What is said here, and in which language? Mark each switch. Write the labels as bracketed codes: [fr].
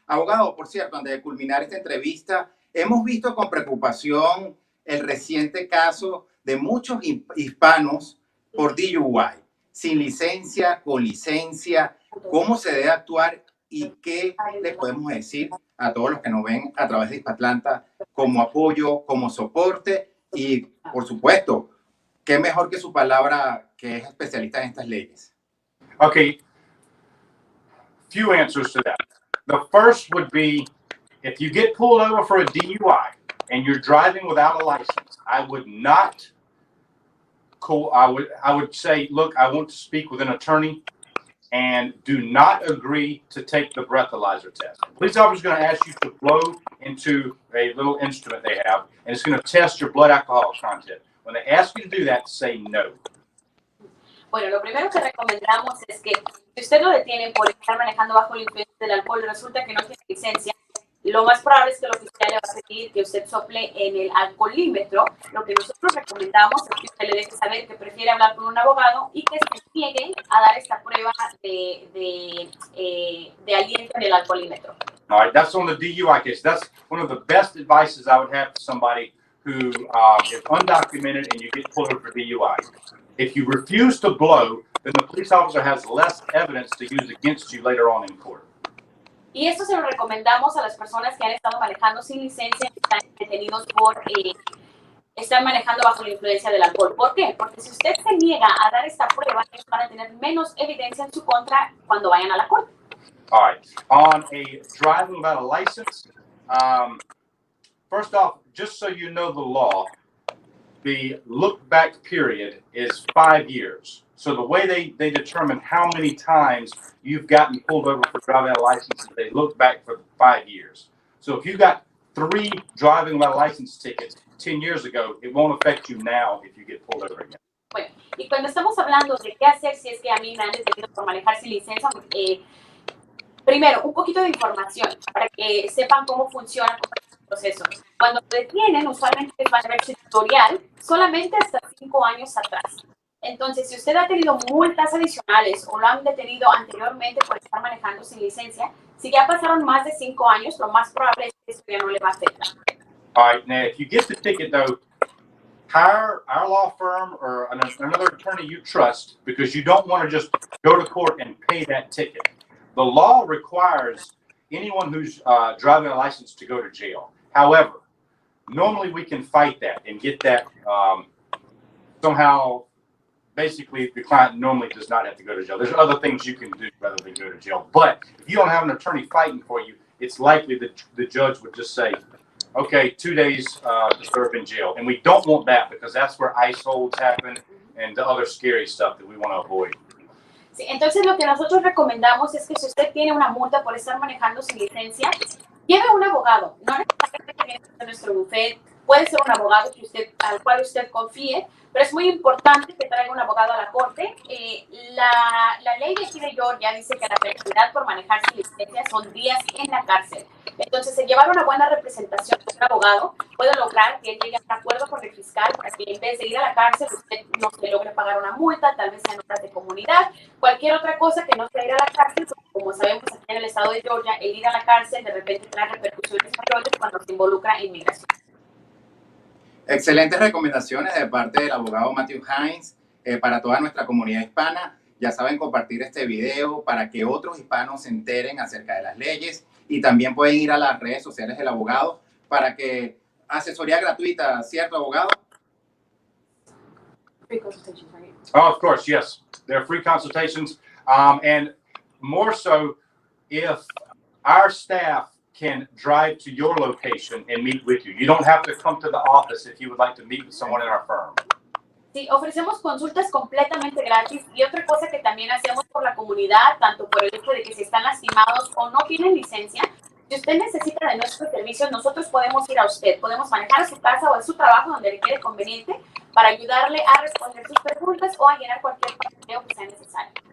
[es] Abogado, por cierto, antes de culminar esta entrevista, hemos visto con preocupación el reciente caso de muchos hispanos por DUI, sin licencia, con licencia, cómo se debe actuar y qué le podemos decir a todos los que nos ven a través de Hispatlanta como apoyo, como soporte y, por supuesto, qué mejor que su palabra, que es especialista en estas leyes. [en] Okay, few answers to that. The first would be, if you get pulled over for a DUI, and you're driving without a license, I would not. I would say, look, I want to speak with an attorney, and do not agree to take the breathalyzer test. The police officer is going to ask you to blow into a little instrument they have, and it's going to test your blood alcohol content. When they ask you to do that, say no. [es] Bueno, lo primero que recomendamos es que si usted lo detiene por estar manejando bajo la influencia del alcohol y resulta que no tiene licencia, lo más probable es que el oficial le va a pedir que usted sople en el alcoholímetro. Lo que nosotros recomendamos es que usted le deje saber que prefiere hablar con un abogado y que se niegue a dar esta prueba de aliento en el alcoholímetro. [en] All right, that's on the DUI case. That's one of the best advices I would have to somebody who is undocumented and you get pulled over for DUI. If you refuse to blow, then the police officer has less evidence to use against you later on in court. [es] Y esto se lo recomendamos a las personas que han estado manejando sin licencia y están detenidos por estar manejando bajo la influencia del alcohol. ¿Por qué? Porque si usted se niega a dar esta prueba, ellos van a tener menos evidencia en su contra cuando vayan a la corte. [en] All right. On a driving without a license, first off, just so you know the law, the look-back period is 5 years. So the way they determine how many times you've gotten pulled over for driving without a license, they look back for 5 years. So if you got 3 driving without a license tickets 10 years ago, it won't affect you now if you get pulled over again. [es] Bueno, y cuando estamos hablando de qué hacer si es que a mí me han detenido por manejar sin licencia, primero, un poquito de información para que sepan cómo funciona el proceso. Cuando detienen, usualmente van a ver su tutorial solamente hasta 5 años atrás. Entonces, si usted ha tenido multas adicionales o lo han detenido anteriormente por estar manejando sin licencia, si ya pasaron más de 5 años, lo más probable es que eso ya no le va a afectar. [en] All right, now if you get the ticket though, hire our law firm or another attorney you trust, because you don't want to just go to court and pay that ticket. The law requires anyone who's driving a license to go to jail. However, normally we can fight that and get that somehow. Basically, the client normally does not have to go to jail. There's other things you can do rather than go to jail. But if you don't have an attorney fighting for you, it's likely that the judge would just say, okay, 2 days to serve in jail. And we don't want that because that's where ICE holds happen and the other scary stuff that we want to avoid. [es] Sí, entonces lo que nosotros recomendamos es que si usted tiene una multa por estar manejando sin licencia, lleve a un abogado. No necesariamente tiene que ser nuestro bufete, puede ser un abogado al cual usted confíe, pero es muy importante que traiga un abogado a la corte. La ley de aquí de Georgia dice que la penalidad por manejar sin licencia son días en la cárcel. Entonces, llevar una buena representación de un abogado puede lograr que él llegue a un acuerdo con el fiscal para que en vez de ir a la cárcel, usted no se logre pagar una multa, tal vez sean obras de comunidad, cualquier otra cosa que no sea ir a la cárcel, porque como sabemos aquí en el estado de Georgia, el ir a la cárcel de repente trae repercusiones mayores cuando se involucra en migración. Excelentes recomendaciones de parte del abogado Matthew Hines para toda nuestra comunidad hispana. Ya saben, compartir este video para que otros hispanos se enteren acerca de las leyes y también pueden ir a las redes sociales del abogado para que asesoría gratuita, ¿cierto, abogado? [en] Free consultations, right? Oh, of course, yes. There are free consultations. And more so, if our staff can drive to your location and meet with you. You don't have to come to the office if you would like to meet with someone in our firm. [es] Sí, ofrecemos consultas completamente gratis y otra cosa que también hacemos por la comunidad, tanto por el hecho de que si están lastimados o no tienen licencia, si usted necesita de nuestros servicios, nosotros podemos ir a usted, podemos manejar a su casa o a su trabajo donde le quede conveniente para ayudarle a responder sus preguntas o a llenar cualquier papeleo que sea necesario.